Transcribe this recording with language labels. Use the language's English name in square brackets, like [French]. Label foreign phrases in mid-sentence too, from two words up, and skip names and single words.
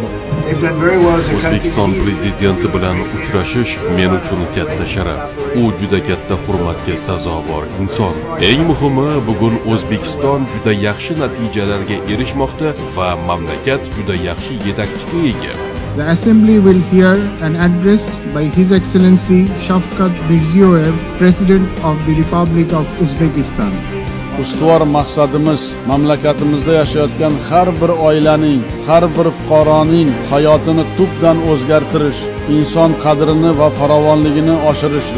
[Uzbek] O'zbekiston prezidenti bilan uchrashish men uchun katta sharaf. U juda katta hurmatga sazovor inson. Eng muhimi, bugun O'zbekiston juda yaxshi natijalarga erishmoqda va mamlakat juda yaxshi yetakchiga ega. [English] The Assembly will hear an address by His Excellency Shavkat Mirziyoyev, President of the Republic of Uzbekistan. [Uzbek] Ustuvor maqsadimiz mamlakatimizda yashayotgan har bir oilaning, har bir fuqaroning hayotini tubdan o'zgartirish, inson qadrini va farovonligini oshirishdir.